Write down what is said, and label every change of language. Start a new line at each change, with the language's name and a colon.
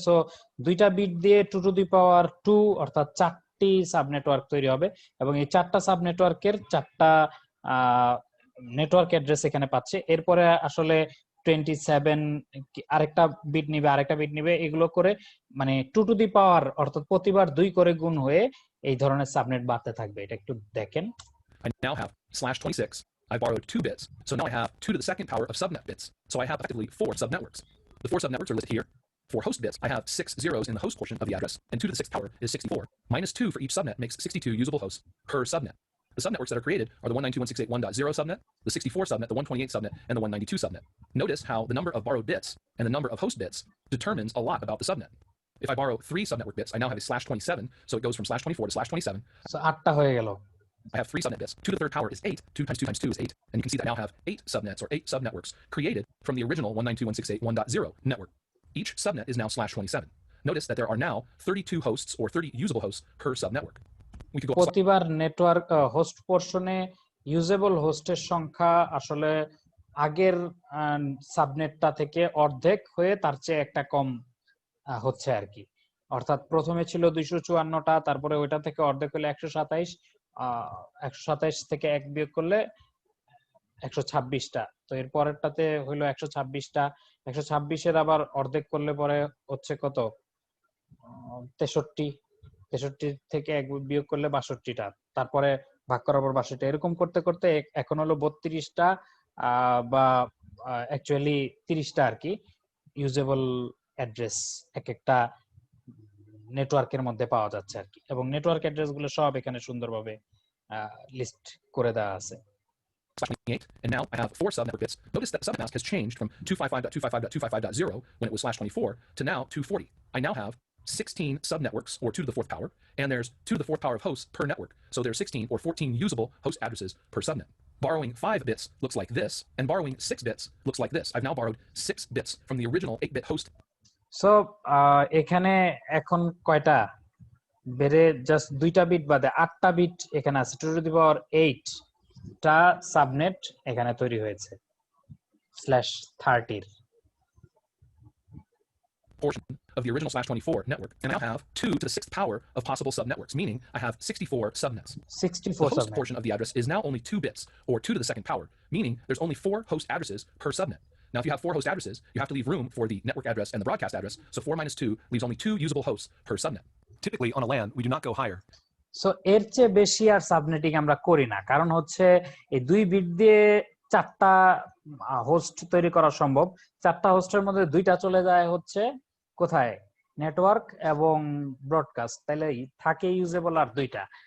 Bangla: So দুইটা bit দিয়ে 2 to the পাওয়ার 2 অর্থাৎ 4টি সাব নেটওয়ার্ক তৈরি হবে, এবং এই 4টা সাব নেটওয়ার্কের 4টা নেটওয়ার্ক অ্যাড্রেস এখানে পাচ্ছে। এরপরে আসলে 27 আরেকটা বিট নিবে, এগুলো করে মানে 2 টু দি পাওয়ার অর্থাৎ প্রতিবার 2 করে গুণ হয়ে এই ধরনের সাবনেট বাড়তে থাকবে। এটা একটু দেখেন।
English: I now have /26. I borrowed 2 bits, so now I have 2 to the 2nd power of subnet bits. So I have effectively 4 subnetworks. The 4 subnetworks are listed here. For host bits, I have 6 zeros in the host portion of the address, and 2 to the 6th power is 64. Minus 2 for each subnet makes 62 usable hosts per subnet. The subnetworks that are created are the 192.168.1.0 subnet, the 64 subnet, the 128 subnet, and the 192 subnet. Notice how the number of borrowed bits and the number of host bits determines a lot about the subnet. If I borrow 3 subnetwork bits, I now have a /27, so it goes from /24 to /27.
Bangla: So 8টা হয়ে গেল।
English: I have 3 subnet bits. 2 to the 3rd power is 8. 2 times 2 times 2 is 8. And you can see that I now have 8 subnets, or 8 subnetworks, created from the original 192.168.1.0 network. Each subnet is now /27. Notice that there are now 32 hosts, or 30 usable hosts per subnetwork. We could go
Bangla: প্রতিবার network host পোর্শনে usable হোস্টের সংখ্যা আসলে আগের সাবনেটটা থেকে অর্ধেক হয়ে তার চেয়ে একটা কম হচ্ছে আর কি। অর্থাৎ প্রথমে ছিল 254টা, তারপরে ওইটা থেকে অর্ধেক হলে 127, 127 থেকে 1 বিয়োগ করলে 126টা। তো এর পরেরটাতে হলো 126টা, 126 এর আবার অর্ধেক করলে পরে হচ্ছে কত, 63, 63 থেকে 1 বিয়োগ করলে 62টা, তারপরে ভাগ করার পর 62টা, এরকম করতে করতে এখন হলো 32টা বা অ্যাকচুয়ালি 30টা আর কি ইউজেবল অ্যাড্রেস এক একটা নেটওয়ার্কের মধ্যে পাওয়া যাচ্ছে আর কি। এবং নেটওয়ার্ক অ্যাড্রেস গুলো সব এখানে সুন্দরভাবে লিস্ট করে দেওয়া আছে।
English: /28, and now I have 4 subnetwork bits. Notice that the subnet mask has changed from 255.255.255.0 when it was /24 to now 240. I now have 16 subnetworks, or 2 to the 4th power, and there's 2 to the 4th power of hosts per network. So there's 16 or 14 usable host addresses per subnet. Borrowing 5 bits looks like this, and borrowing 6 bits looks like this. I've now borrowed 6 bits from the original 8-bit host.
Bangla: So এখানে এখন কয়টা বেড়ে, just 2টা bit বাদে 8টা bit এখানে আছে। 2 to the power 8টা subnet এখানে তৈরি হয়েছে /30
English: portion of the original /24 network, and I now have 2 to the 6th power of possible subnetworks, meaning I have 64 subnets. 64 The host subnet portion of the address is now only 2 bits, or 2 to the 2nd power, meaning there's only 4 host addresses per subnet. Now, if you have 4 host addresses, you have to leave room for the network address and the broadcast address, so 4 minus 2 leaves only 2 usable hosts per subnet. Typically, on a LAN, we do not go higher.
Bangla: So এর চেয়ে বেশি আর subnetting আমরা করি না, কারণ হচ্ছে এই 2 bit দিয়ে 4টা হোস্ট তৈরি করা সম্ভব। 4টা হোস্টের মধ্যে 2টা চলে যায় হচ্ছে কোথায়, নেটওয়ার্ক এবং ব্রডকাস্ট, তাহলে থাকে ইউজেবল আর 2টা।